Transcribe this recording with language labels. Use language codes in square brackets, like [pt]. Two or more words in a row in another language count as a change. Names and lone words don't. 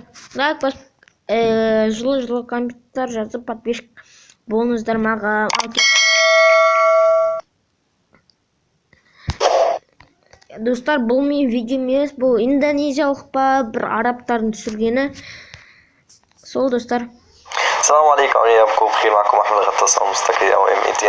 [kk] Лайк басып, жылы комментар жазып, подписчик болыңыздар маған. Достар, бұл мен видео емес, бұл индонезиялық па, бір арабтардың түсіргені. Сол, достар. [ar] السلام عليكم، أنا أبوكم بخير. معكم أحمد الغطاس المستقية أو M200.